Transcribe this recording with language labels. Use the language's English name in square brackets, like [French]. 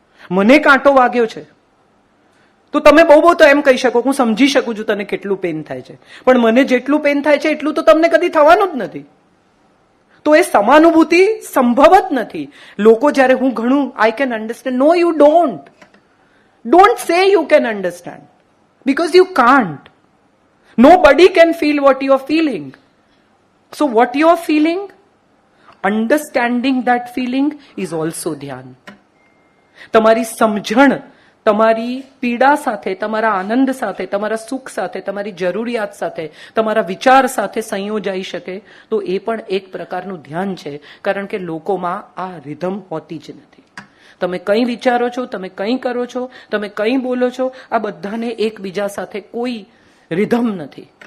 [Gujarati] મને કાંટો વાગ્યો છે તો તમે બહુ તો એમ કહી શકો, હું સમજી શકું છું તને કેટલું પેન થાય છે, પણ મને જેટલું પેન થાય છે એટલું તો તમને કદી થવાનું જ નથી. તો એ સમાનુભૂતિ સંભવ જ નથી. લોકો જ્યારે હું ઘણું [English] I can understand, no you don't say you can understand, because you can't. Nobody can feel what you are feeling. So what you are feeling, understanding that feeling is also dhyan. [Gujarati] તમારી સમજણ તમારી પીડા સાથે, તમારા આનંદ સાથે, તમારા સુખ સાથે, તમારી જરૂરિયાત સાથે, તમારા વિચાર સાથે સંયોજાઈ શકે તો એ પણ એક પ્રકારનું ધ્યાન છે. કારણ કે લોકોમાં આ રિધમ હોતી જ નથી. તમે કંઈ વિચારો છો, તમે કંઈ કરો છો, તમે કંઈ બોલો છો, આ બધાને એકબીજા સાથે કોઈ રિધમ નથી.